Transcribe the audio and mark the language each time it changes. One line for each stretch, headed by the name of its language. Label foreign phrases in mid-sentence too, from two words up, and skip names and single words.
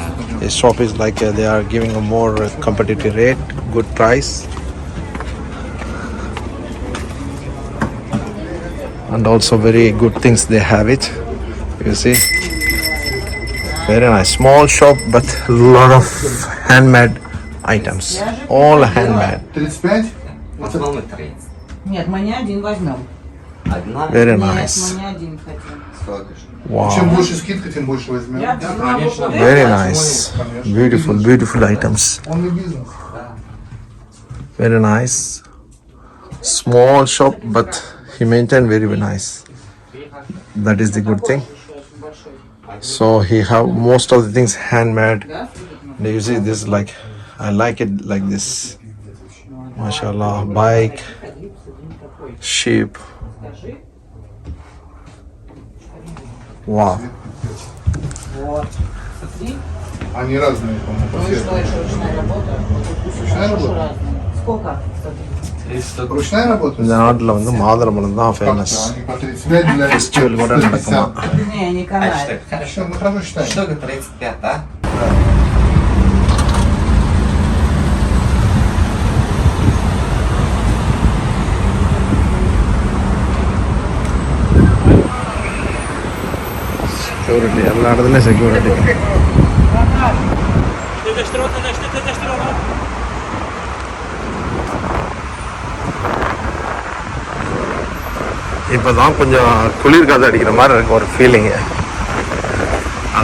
English: His shop is like they are giving a more competitive rate, good price. And also very good things they have it. You see, very nice. Small shop but lot of handmade items. All handmade. 35?
Russian: В основном 30. Нет, мы не один возьмем. Одна?
English: Very
Russian: Нет,
English: nice.
Russian: мы не один хотим. Сколько же?
English: Wow.
Russian: Чем больше скидка, тем больше возьмем. Я взяла вот это.
English: Very nice. Beautiful, beautiful items. Only business. Very nice. Small shop, but he maintained very, very nice. That is the good thing. So he have most of the things handmade. And you see this like, I like it like this. MashaAllah, bike, sheep. Wow.
Russian: Вот. Смотри. Они разные, по-моему, по Ну и цвету. что, еще ручная работа? Ручная Тоже работа? разные. Сколько? Смотри. 300. Ручная работа?
Tamil: இந்த நாட்டில் வந்து மாதுளம்பழம் தான் ஃபேமஸ்.
Russian: Они по 35 для Фестиваль вот это такое. 150. Не, не А канает. что, хорошо. Все, мы хорошо считаем. Штука 35, да?
Tamil: செக்யூரிட்டி எல்லா இடத்துலையும் செக்யூரிட்டி. இப்போ தான் கொஞ்சம் குளிர் காற்று அடிக்கிற மாதிரி இருக்கு ஒரு ஃபீலிங்கு.